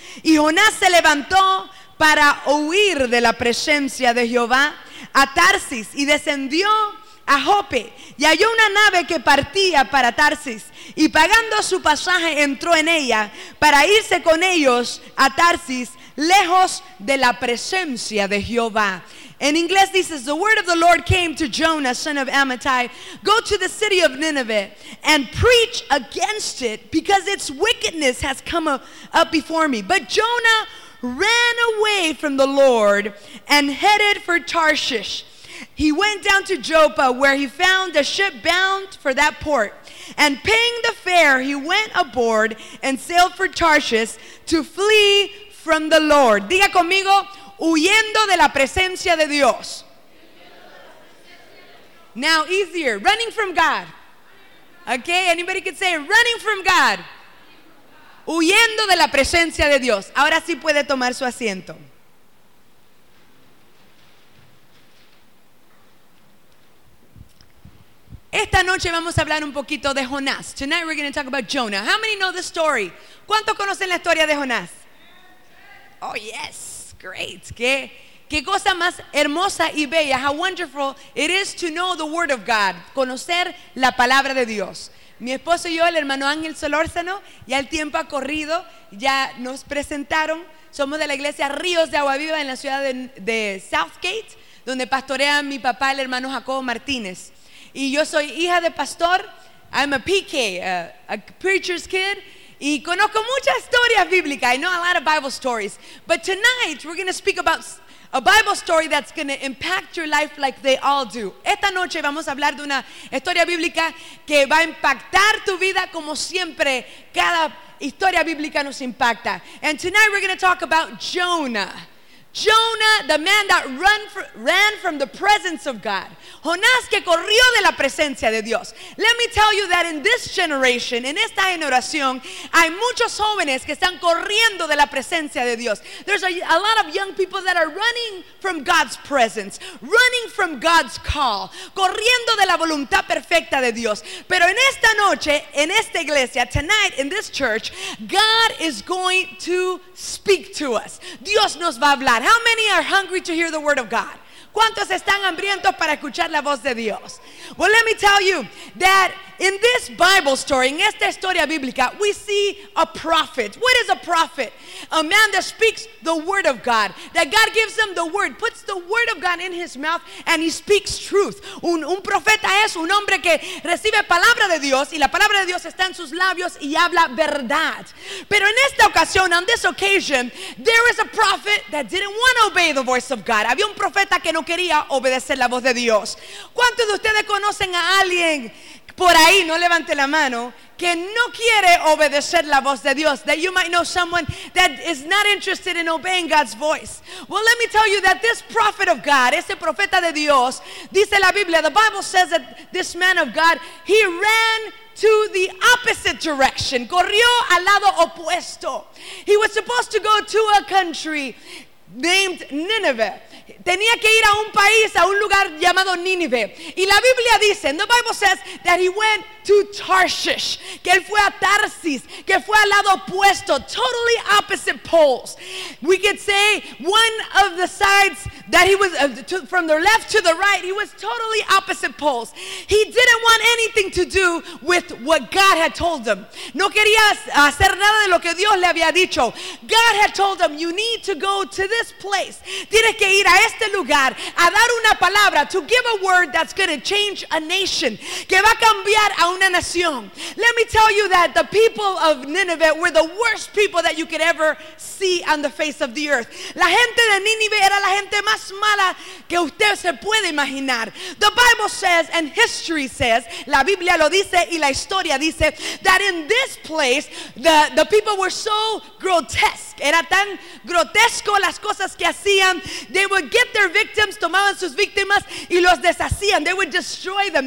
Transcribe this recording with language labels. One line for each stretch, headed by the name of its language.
Spanish: Y Jonás se levantó para huir de la presencia de Jehová a Tarsis, y descendió a Jope, y halló una nave que partía para Tarsis, y pagando su pasaje entró en ella para irse con ellos a Tarsis, lejos de la presencia de Jehová.
English: In English, this is the word of the Lord came to Jonah, son of Amittai. Go to the city of Nineveh and preach against it because its wickedness has come up before me. But Jonah ran away from the Lord and headed for Tarshish. He went down to Joppa where he found a ship bound for that port. And paying the fare, he went aboard and sailed for Tarshish to flee from the Lord.
Spanish: Diga conmigo. Huyendo de la presencia de Dios.
English: Now easier, running from God. Okay, anybody can say running from God.
Spanish: Huyendo de la presencia de Dios. Ahora sí puede tomar su asiento. Esta noche vamos a hablar un poquito de Jonás.
English: Tonight we're going to talk about Jonah. How many know the story?
Spanish: ¿Cuántos conocen la historia de Jonás?
English: Oh yes. Great. Qué,
Spanish: Qué cosa más hermosa y bella.
English: How wonderful it is to know the word of God.
Spanish: Conocer la palabra de Dios. Mi esposo y yo, el hermano Ángel Solórzano, ya el tiempo ha corrido, ya nos presentaron. Somos de la iglesia Ríos de Agua Viva en la ciudad de Southgate, donde pastorea mi papá, el hermano Jacobo Martínez. Y yo soy hija de pastor.
English: I'm a PK, a preacher's kid.
Spanish: Y conozco muchas historias bíblicas.
English: I know a lot of Bible stories. But tonight, we're going to speak about a Bible story that's going to impact your life like they all do.
Spanish: Esta noche vamos a hablar de una historia bíblica que va a impactar tu vida como siempre. Cada historia bíblica nos impacta.
English: And tonight we're going to talk about Jonah. Jonah, the man that ran from the presence of God.
Spanish: Jonás que corrió de la presencia de Dios.
English: Let me tell you that in this generation,
Spanish: en esta generación, hay muchos jóvenes que están corriendo de la presencia de Dios.
English: There's a lot of young people that are running from God's presence, running from God's call,
Spanish: corriendo de la voluntad perfecta de Dios. Pero en esta noche, en esta iglesia,
English: tonight in this church, God is going to speak to us.
Spanish: Dios nos va a hablar.
English: How many are hungry to hear the word of God?
Spanish: ¿Cuántos están hambrientos para escuchar la voz de Dios?
English: Well, let me tell you that in this Bible story, in
Spanish: esta historia bíblica,
English: we see a prophet. What is a prophet? A man that speaks the word of God. That God gives him the word, puts the word of God in his mouth, and he speaks truth.
Spanish: Un profeta es un hombre que recibe palabra de Dios, y la palabra de Dios está en sus labios y habla verdad. Pero en esta ocasión, on this occasion, there is a prophet that didn't want to obey the voice of God. Había un profeta que no quería obedecer la voz de Dios. ¿Cuántos de ustedes conocen a alguien por ahí, no levante la mano, que no quiere obedecer la voz de Dios?
English: That you might know someone that is not interested in obeying God's voice. Well, let me tell you that this prophet of God,
Spanish: ese profeta de Dios, dice la Biblia,
English: the Bible says that this man of God, he ran to the opposite direction.
Spanish: Corrió al lado opuesto.
English: He was supposed to go to a country named Nineveh.
Spanish: Tenía que ir a un país, a un lugar llamado Nínive. Y la Biblia dice,
English: the Bible says that he went to Tarshish,
Spanish: que él fue a Tarsis, que fue al lado opuesto,
English: totally opposite poles. We could say one of the sides that he was from the left to the right, he was totally opposite poles. He didn't want anything to do with what God had told him.
Spanish: No quería hacer nada de lo que Dios le había dicho.
English: God had told him, you need to go to this place.
Spanish: Tienes que ir a este lugar a dar una palabra,
English: to give a word that's going to change a nation,
Spanish: que va a cambiar a una nación.
English: Let me tell you that the people of Nineveh were the worst people that you could ever see on the face of the earth.
Spanish: La gente de Nínive era la gente más mala que usted se puede imaginar.
English: The Bible says and history says,
Spanish: la Biblia lo dice y la historia dice,
English: that in this place the people were so grotesque.
Spanish: Era tan grotesco las cosas que hacían.
English: They would get their victims,
Spanish: tomaban sus víctimas y los deshacían.
English: They would destroy them.